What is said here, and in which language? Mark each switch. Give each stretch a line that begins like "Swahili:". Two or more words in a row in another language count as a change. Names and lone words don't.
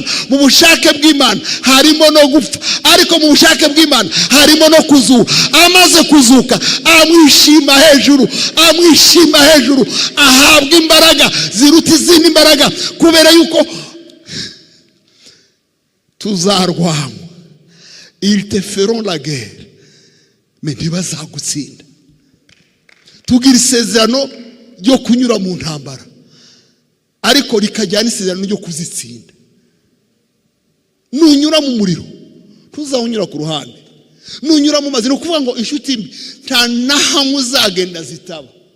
Kinyarwanda: Mu bushake bw'Imana harimo no gupfa, ariko mu bushake bw'Imana harimo no kuzuka. Amaze kuzuka amwishima hejuru, amwishima hejuru, ahabwa imbaraga ziruta izindi mbaraga, kubera yuko tuzarwanywa.
French: Ils te feront la guerre, mais ntibazagutsinda.
Kinyarwanda: Tugira isezerano ryo kunyura mu ntambara, ariko rikajyana isezerano ryo kuzitsinda. Nunyura mu muriro ntuzawunyura ku ruhande, nunyura mu mazi, ni ukuvuga ngo inshuti mbi nta nahamwe uzagenda zitaba.